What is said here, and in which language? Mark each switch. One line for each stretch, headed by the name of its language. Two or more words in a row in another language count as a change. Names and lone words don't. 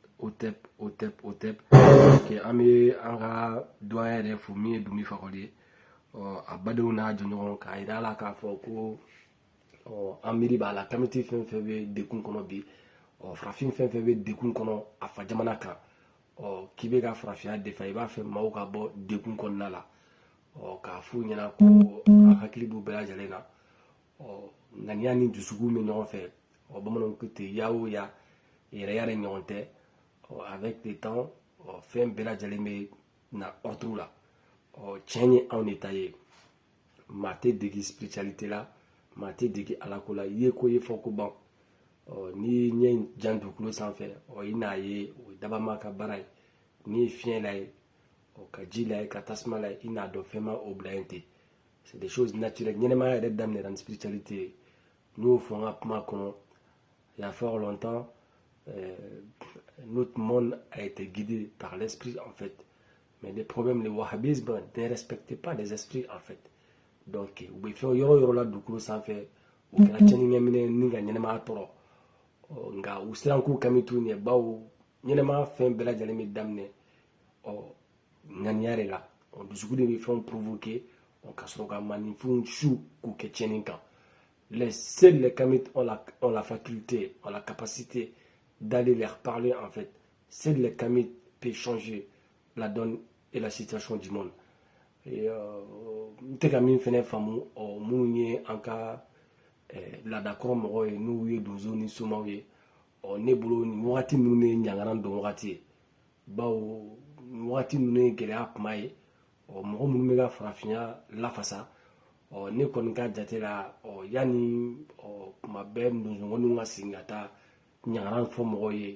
Bambara: que an bɛ an ka doyen yɛrɛ fo min ye Dunbi Fakoli ye a badenw n'a jɛɲɔgɔn k'a yira a la k'a fɔ ko an miiri b'a la kamiti fɛn fɛn bɛ dekun kɔnɔ bi farafin fɛn fɛn bɛ dekun kɔnɔ a fa jamana kan k'i bɛ ka farafinya defa i b'a fɛ maaw ka bɔ dekun kɔnɔna la k'a f'u ɲɛna ko a hakili b'u bɛɛ lajɛlen na ŋaniya ni dusukun bɛ ɲɔgɔn fɛ bamananw ko ten ya o ya yɛrɛ yɛrɛ ɲɔgɔn tɛ
French: avec le temps
Bambara: fɛn bɛɛ lajɛlen bɛ na ordre la tiɲɛ ye anw de ta ye maa tɛ degi spiritualité la maa tɛ degi alako la i ye ko ye fɔ ko ban ni ɲɛ jan dugukolo sanfɛ i n'a ye o ye dabama ka baara ye ni ye fiɲɛ la ye ka ji la ye ka tasuma la ye i n'a dɔn fɛn ma o bila yen ten
French: c'est des choses naturelles
Bambara: ɲɛnɛmaya yɛrɛ daminɛra ni spiritualité ye n y'o fɔ n ka kuma kɔnɔ
French: il y a fort longtemps notre monde a été guidé par l'esprit en fait mais le problème le wahhabisme ne respecte pas les esprits en
Bambara: fait donc u bɛ fɛn yɔrɔ yɔrɔ la dugukolo sanfɛ o kɛra cɛniŋɛminɛ ni ka ɲɛnɛmaya tɔrɔ nka u siran k'u kami t'u ɲɛ bawo ɲɛnɛmaya fɛn bɛɛ lajɛlen bɛ daminɛ ŋaniya de la dusukun de bɛ fɛnw provoquer ka sɔrɔ ka maninfinw su k'u kɛ tiɲɛni kan
French: seuls les kamites ont la faculté, ont la capacité d'aller leur parler en fait. Seuls les kamites peuvent changer la donne et la situation du monde.
Bambara: Et te ka min fɛnɛ faamu minnu ye an ka laadakɔrɔ mɔgɔw ye n'u ye donsow ni somaw ye ne bolo nin wagati ninnu ye ɲangana don wagati ye bawo nin wagati ninnu ye gɛlɛya kuma ye mɔgɔ minnu bɛ ka farafinya lafasa ne kɔni ka jate la yanni kuma bɛɛ donsoŋɔniw ka segin ka taa ɲangana fɔ mɔgɔw ye